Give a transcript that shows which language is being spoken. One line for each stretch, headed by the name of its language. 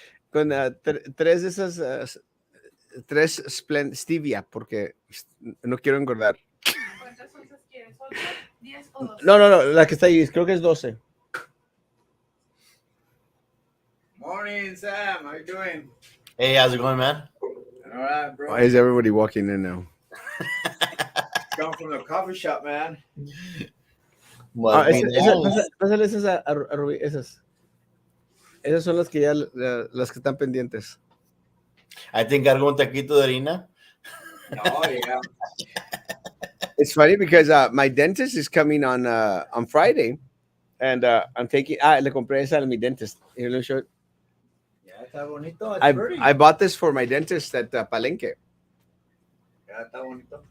Spanish: Con tres de esas, tres stevia, porque no quiero engordar. ¿Cuántas onzas quieres? ¿8, 10 o 12? No, la que está ahí, creo que es 12.
English: Morning, Sam. How you doing? Hey, how's it going, man? All right, bro. Why is everybody walking in now? Come from the coffee shop, man. Must be nice.
Spanish: Pásale esas a Rubí, esas. Esas son las que ya, las que están pendientes.
English: I think
Spanish: algún taquito de harina.
English: Oh, yeah. It's funny because my dentist is coming on Friday, and I'm taking.
Spanish: Le compré esa a mi dentist.
English: Here, let me show it. Yeah,
Spanish: está bonito.
English: It's pretty. I bought this for my dentist at Palenque.
Spanish: Yeah, está bonito.